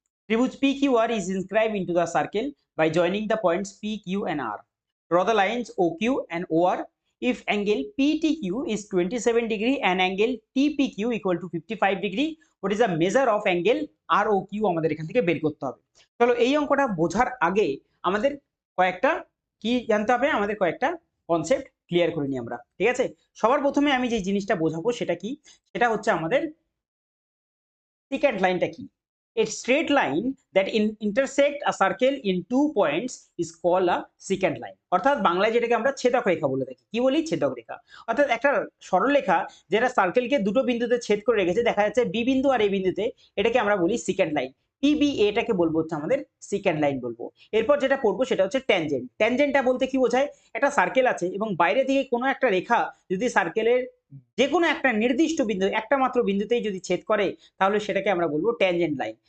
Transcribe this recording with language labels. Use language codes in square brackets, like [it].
[en] Tribhuj PQR is inscribed into the circle by joining the points PQ and R. Draw the lines OQ and OR. If angle PTQ is 27 degree and angle TPQ equal to 55 degree, what is the measure of angle ROQ? [bn] আমাদের এখান থেকে বের করতে হবে। চলো এই অঙ্কটা বোঝার আগে আমাদের কয়েকটা কি জানতে হবে, আমাদের কয়েকটা কনসেপ্ট ক্লিয়ার করে নিই আমরা। ঠিক আছে, সবার প্রথমে আমি যে জিনিসটা বোঝাবো সেটা কি, সেটা হচ্ছে আমাদের secant লাইনটা কি। [en] A straight line that intersect a circle in 2 points is called a secant line. [bn] অর্থাৎ বাংলায় যেটাকে আমরা ছেদক রেখা বলে থাকি। কি বলি? ছেদক রেখা। অর্থাৎ একটা সরলরেখা যেটা সার্কেলকে দুটো বিন্দুতে ছেদ করে রেখেছে, দেখা যাচ্ছে বি বিন্দু আর এ বিন্দুতে, এটাকে আমরা বলি secant লাইন। পিবি এটাকে বলবো হচ্ছে আমাদের secant লাইন বলবো। এরপর যেটা পড়বো সেটা হচ্ছে ট্যানজেন্ট। ট্যানজেন্টটা বলতে কি বোঝায়? একটা সার্কেল আছে এবং বাইরে থেকে কোনো একটা রেখা যদি সার্কেলের যে কোনো একটা নির্দিষ্ট বিন্দু, একটা মাত্র বিন্দুতেই যদি ছেদ করে, তাহলে সেটাকে আমরা বলবো ট্যানজেন্ট লাইন।